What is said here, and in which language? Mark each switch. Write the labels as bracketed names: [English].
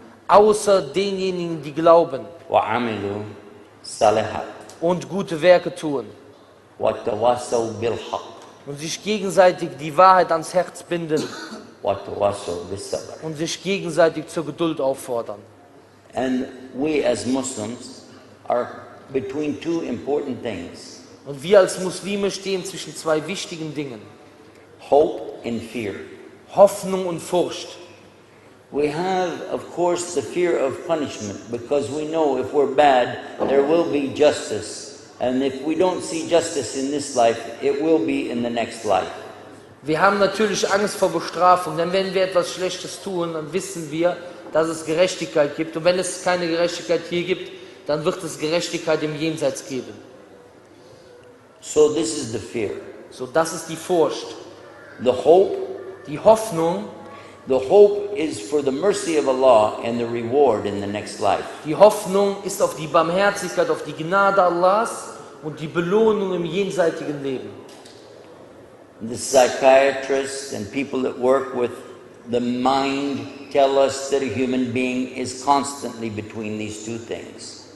[German] außer denjenigen, die glauben [Arabic] wa amilu salihat [German] und gute Werke tun [Arabic] wa tawassaw bil haqq [German] und sich gegenseitig die Wahrheit ans Herz binden [Arabic] wa tawassaw bis sabr. [German] und sich gegenseitig zur Geduld auffordern. [English] And we as Muslims are between two important things: [German] Und wir als Muslime stehen zwischen zwei wichtigen Dingen: [English] hope and fear. [German] Hoffnung und Furcht. [English] We have, of course, the fear of punishment because we know if we're bad, there will be justice. And if we don't see justice in this life, it will be in the next life. [German] Wir haben natürlich Angst vor Bestrafung, denn wenn wir etwas Schlechtes tun, dann wissen wir, dass es Gerechtigkeit gibt. Und wenn es keine Gerechtigkeit hier gibt, dann wird es Gerechtigkeit im Jenseits geben. [English] So this is the fear. [German] So, das ist die Furcht. [English] The hope, [German] Die Hoffnung, [English] the hope is for the mercy of Allah and the reward in the next life. [German] die Hoffnung ist auf die Barmherzigkeit, auf die Gnade Allahs und die Belohnung im jenseitigen Leben. [English] The psychiatrists and people that work with the mind tell us that a human being is constantly between these two things.